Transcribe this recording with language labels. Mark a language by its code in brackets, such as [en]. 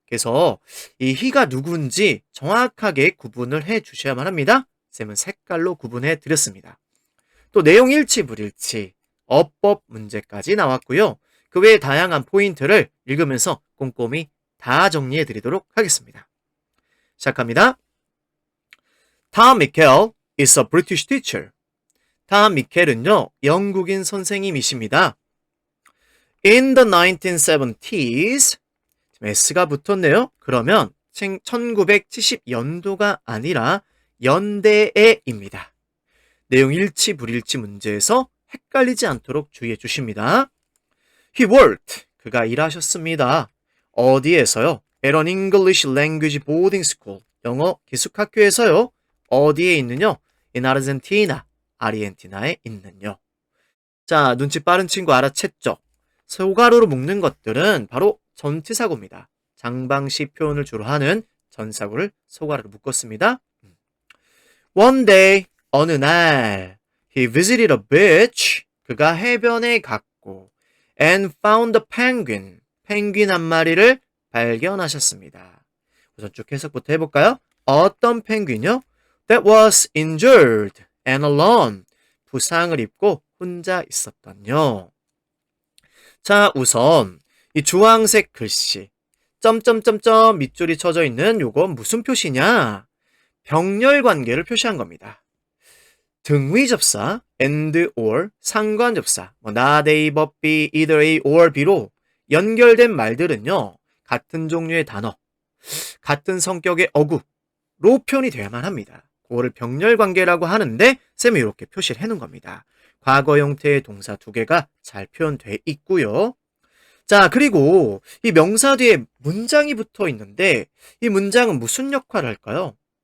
[ko] 그래서 이 히가 누군지 정확하게 구분을 해 주셔야만 합니다. 쌤은 색깔로 구분해 드렸습니다. 또 내용 일치 불일치, 어법 문제까지 나왔고요. 그 외에 다양한 포인트를 읽으면서 꼼꼼히 다 정리해 드리도록 하겠습니다. 시작합니다. [en] Tom Michael is a British teacher. [ko] 탐 미켈은요, 영국인 선생님이십니다. [en] In the 1970s, [ko] S가 붙었네요. 그러면 1970년도가 아니라 연대에입니다. 내용 일치 불일치 문제에서 헷갈리지 않도록 주의해 주십니다. [en] He worked, [ko] 그가 일하셨습니다. 어디에서요? [en] At an English language boarding school, [ko] 영어 기숙학교에서요. 어디에 있느냐? [en] In Argentina, [ko] 아르헨티나에 있는요. 자, 눈치 빠른 친구 알아챘죠? 소가로로 묶는 것들은 바로 전치사고입니다. 장방시 표현을 주로 하는 전사구를 소가로로 묶었습니다. [en] One day, [ko] 어느 날, [en] he visited a beach. [ko] 그가 해변에 갔고, [en] and found a penguin. [ko] 펭귄 한 마리를 발견하셨습니다. 우선 쭉 해석부터 해볼까요? 어떤 펭귄이요? [en] That was injured and alone. [ko] 부상을 입고 혼자 있었던요. 자, 우선 이 주황색 글씨 점점점점 밑줄이 쳐져 있는 요건 무슨 표시냐? 병렬 관계를 표시한 겁니다. 등위 접사 and or 상관 접사 not A but B, either A or B로 연결된 말들은요. 같은 종류의 단어, 같은 성격의 어구로 표현이 돼야만 합니다. 그거를 병렬 관계라고 하는데 쌤이 이렇게 표시를 해놓은 겁니다. 과거 형태의 동사 두 개가 잘 표현돼 있고요. 자, 그리고 이 명사 뒤에 문장이 붙어 있는데 이 문장은 무슨 역할을 할까요?